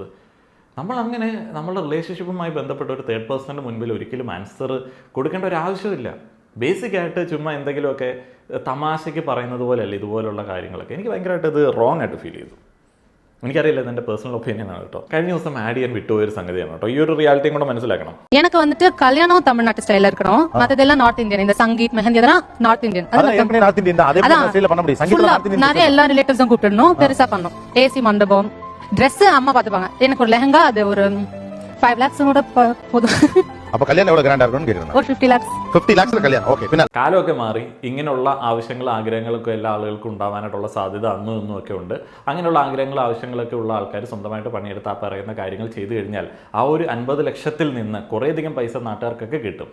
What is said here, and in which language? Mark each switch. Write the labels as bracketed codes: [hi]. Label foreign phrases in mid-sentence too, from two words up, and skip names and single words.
[ml] നമ്മളങ്ങനെ നമ്മളുടെ റിലേഷൻഷിപ്പുമായി ബന്ധപ്പെട്ട ഒരു [en] third person [ml] മുൻപിൽ ഒരിക്കലും ആൻസർ കൊടുക്കേണ്ട ഒരു ആവശ്യമില്ല. ബേസിക്കായിട്ട് ചുമ്മാ എന്തെങ്കിലുമൊക്കെ തമാശയ്ക്ക് പറയുന്നത് പോലെയല്ല ഇതുപോലുള്ള കാര്യങ്ങളൊക്കെ. എനിക്ക് ഭയങ്കരമായിട്ട് ഇത് റോങ് ആയിട്ട് ഫീൽ ചെയ്തു. എനിക്കറിയില്ല, ഇതെൻ്റെ [en] personal opinion [ml] ആണ് കേട്ടോ. കഴിഞ്ഞ ദിവസം ആഡ് ചെയ്യാൻ വിട്ടുപോയൊരു സംഗതിയാണ് കേട്ടോ. ഈ ഒരു റിയാലിറ്റിയും കൂടെ മനസ്സിലാക്കണം. [ta] எனக்கு வந்துட்டு கல்யாணம் தமிழ்நாட்டு ஸ்டைல இருக்கணும், மத்ததெல்லாம் [en] North Indian. [ta] இந்த சங்கீத் மெஹந்தி அதெல்லாம் [en] North Indian. [ta] நிறைய எல்லா ரிலேட்டிவ்ஸும் கூப்பிடணும், பெருசா பண்ணணும். ஏசி மண்டபம், ட்ரெஸ் அம்மா பாத்துப்பாங்க. எனக்கு ஒரு லெஹங்கா அது ஒரு 5 lakhs போதும். [ml] അപ്പൊ കല്യാണം എവിടെ ഗ്രാൻഡ് ആക്കണം കരുതുന്നു? ഒരു 50 lakhs കല്യാണം. ഓക്കെ. പിന്നെ കാലമൊക്കെ മാറി ഇങ്ങനെയുള്ള ആവശ്യങ്ങളും ആഗ്രഹങ്ങളൊക്കെ എല്ലാ ആളുകൾക്കും ഉണ്ടാവാനായിട്ടുള്ള സാധ്യത അന്നും ഇന്നും ഒക്കെ ഉണ്ട്. അങ്ങനെയുള്ള ആഗ്രഹങ്ങളും ആവശ്യങ്ങളൊക്കെ ഉള്ള ആൾക്കാർ സ്വന്തമായിട്ട് പണിയെടുത്ത് ആ പറയുന്ന കാര്യങ്ങൾ ചെയ്തു കഴിഞ്ഞാൽ ആ ഒരു 50 ലക്ഷത്തിൽ നിന്ന് കുറേയധികം പൈസ നാട്ടുകാർക്കൊക്കെ കിട്ടും.